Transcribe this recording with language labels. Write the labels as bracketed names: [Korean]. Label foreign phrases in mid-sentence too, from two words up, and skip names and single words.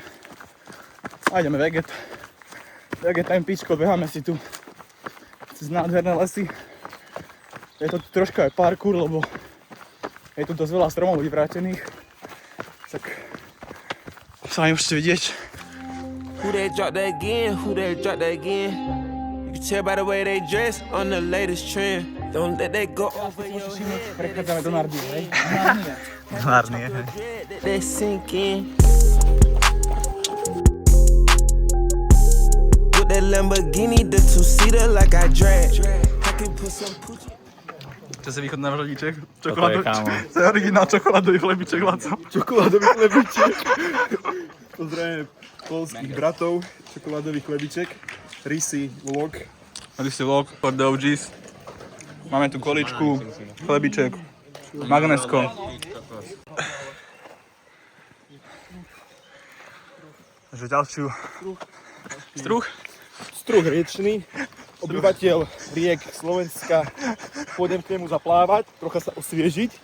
[Slovak] A ideme veget. Veget time pičko, beháme si tu cez nádherné lesy. Je to tu troška aj parkour, lebo je tu dosť veľa stromov vyvrátených. Tak sami môžete vidieť. [English] Who that drop that again? Who that drop that again? You can tell by the way they dress on the latest trend. Don't let that go over your head. [Slovak] Prechádzame do Narnie, hej? Narnie, hej. [English] Let that sink in. With that Lamborghini, the two-seater like I drag. I can put some Gucci. [Slovak] Čo si východná vžadíček? Toto je, kámo. To je originál čokoládový chlebíček, Laco. Čokoládový chlebiček. Pozdravujeme polských bratov. Čokoládový chlebiček. Risi vlog. [English] Risi vlog for the OGs. [Slovak] Máme tu količku, chlebiček, magnesko. Takže ďalšiu. Struh? Struh riečný. Obyvateľ riek Slovenska. Pôjdem k nemu zaplávať, trocha sa osviežiť.